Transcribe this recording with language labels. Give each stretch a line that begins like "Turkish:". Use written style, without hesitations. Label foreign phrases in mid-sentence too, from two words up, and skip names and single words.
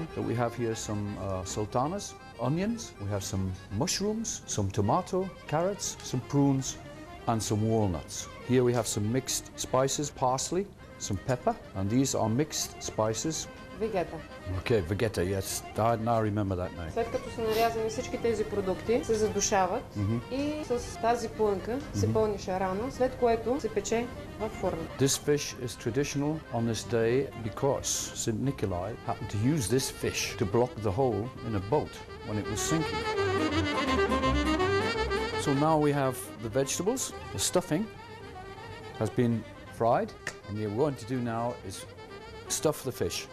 English: But we have here some sultanas, onions, we have some mushrooms, some tomato, carrots, some prunes, and some walnuts. Here we have some mixed spices, parsley, some pepper, and these are mixed spices. Vegeta. Okay, Vegeta, yes. I now remember that name.
Bulgarian: След като са нарязани всички тези продукти, се задушават и с тази плънка се пълни шарана, след което се пече в фурна.
English: This fish is traditional on this day because St. Nikolai happened to use this fish to block the hole in a boat when it was sinking. So now we have the vegetables. The stuffing has been fried, and what we're going to do now is stuff the fish.